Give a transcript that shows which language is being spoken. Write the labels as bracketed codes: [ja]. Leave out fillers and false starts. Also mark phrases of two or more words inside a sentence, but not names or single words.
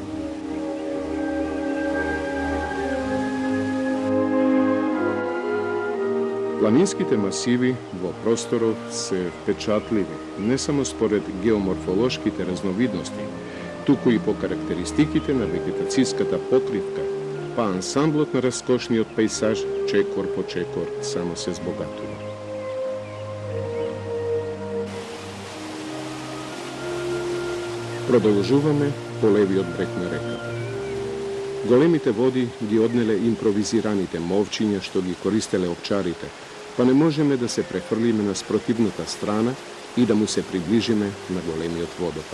[mk] Planinskite masivi vo prostoru se vpečatljivi, ne samo spored geomorfološkite raznovidnosti, tuku i po karakteristikite na vegetacijskata pokrivka, pa ansamblot na razkošni od pejsaž, čekor po čekor, samo se zbogatuje. Продолжуваме по левиот брег на реката. Големите води ги однеле импровизираните мовчиња што ги користеле овчарите, па не можеме да се префрлиме на спротивната страна и да му се приближиме на големиот водопад.